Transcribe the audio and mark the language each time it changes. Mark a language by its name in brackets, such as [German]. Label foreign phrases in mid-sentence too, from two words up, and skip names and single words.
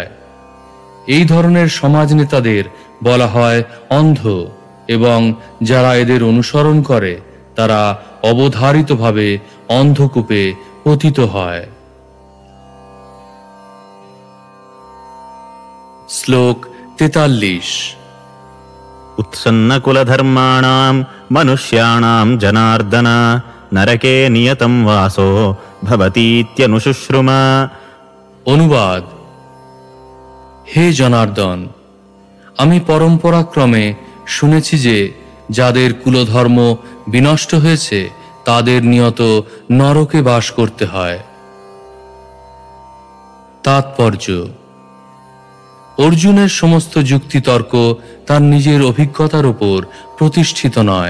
[Bangla] এই ধরনের সমাজ নেতাদের বলা হয় অন্ধ, এবং যারা এদের অনুসরণ করে তারা অবধারিতভাবে অন্ধকূপে পতিত হয়। শ্লোক 43। [Sanskrit] उत्सन्नकुलधर्माणां मनुष्याणां जनार्दन नरके नियतं वासो भवतीत्यनुशुश्रुम। [Bangla] অনুবাদ: হে জনার্দন, আমি পরম্পরাক্রমে শুনেছি যে যাদের কুলধর্ম বিনষ্ট হয়েছে তাদের নিয়ত নরকে বাস করতে হয়। তাৎপর্য: অর্জুনের সমস্ত যুক্তিতর্ক তার নিজের অভিজ্ঞতার উপর প্রতিষ্ঠিত নয়।